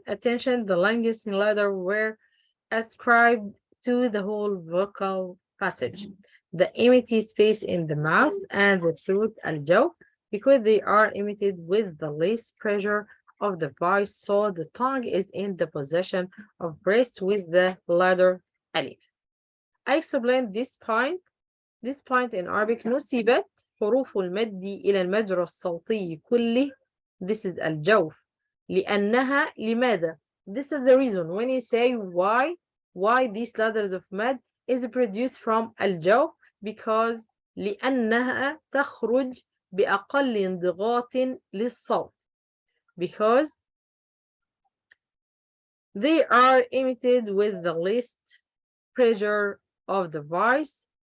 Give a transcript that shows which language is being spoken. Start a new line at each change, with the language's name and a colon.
English: The longest letter were ascribed to the whole vocal passage. The empty space in the mouth and the throat al-jaw, because they are emitted with the least pressure of the voice, so the tongue is in the position of rest with the letter alif. I explained this point. This point in Arabic
Arabic: نسبت حروف المد إلى المجرى الصوتي كله.
English: This is الجوف.
Arabic: لأنها لماذا?
English: This is the reason when you say why these letters of mad is produced from الجوف, because
Arabic: لأنها تخرج بأقل انضغاط للصوت,
English: because they are emitted with the least pressure of the voice.